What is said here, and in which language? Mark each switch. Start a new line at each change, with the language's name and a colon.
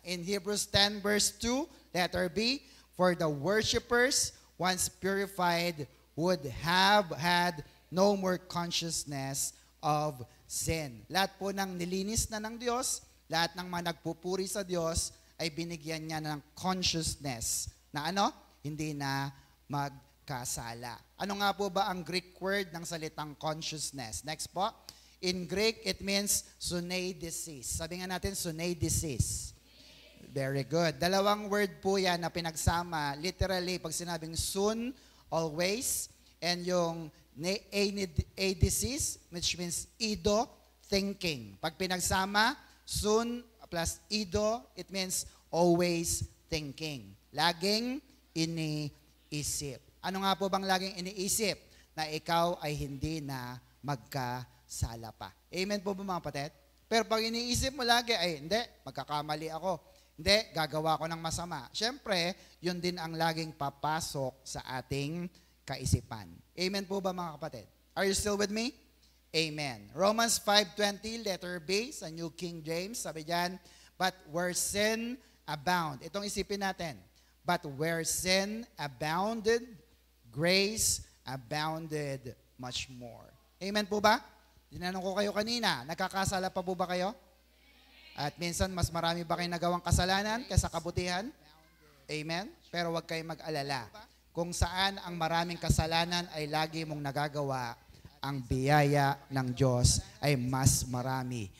English: In Hebrews 10 verse 2, letter B, for the worshipers, once purified, would have had no more consciousness of sin.
Filipino: Lahat po ng nilinis na ng Diyos, lahat ng mga nagpupuri sa Diyos, ay binigyan niya ng consciousness na hindi na magkasala. Ano nga po ba ang Greek word ng salitang consciousness? Next po.
English: In Greek, it means suneidesis.
Filipino: Sabi nga natin,
English: suneidesis. Very good.
Filipino: Dalawang word po yan na pinagsama. Literally, pag sinabing sun, always, and yung eidesis, which means ido, thinking. Pag pinagsama,
English: sun plus ido, it means always thinking.
Filipino: Laging iniisip. Ano nga po bang laging iniisip? Na ikaw ay hindi na magkasala pa. Amen po ba mga kapatid? Pero pag iniisip mo lagi, hindi, magkakamali ako. Hindi, gagawa ko ng masama. Siyempre, yun din ang laging papasok sa ating kaisipan. Amen po ba mga kapatid?
English: Are you still with me?
Filipino: Amen.
English: Romans 5:20, letter B, sa New King James, sabi diyan, but where sin abound.
Filipino: Itong isipin natin.
English: But where sin abounded, grace abounded much more.
Filipino: Amen po ba? Tinanong ko kayo kanina, nagkakasala pa po ba kayo? At minsan, mas marami ba kayong nagawang kasalanan kaysa kabutihan? Amen? Pero huwag kayong mag-alala. Kung saan ang maraming kasalanan ay lagi mong nagagawa, ang biyaya ng Diyos ay mas marami.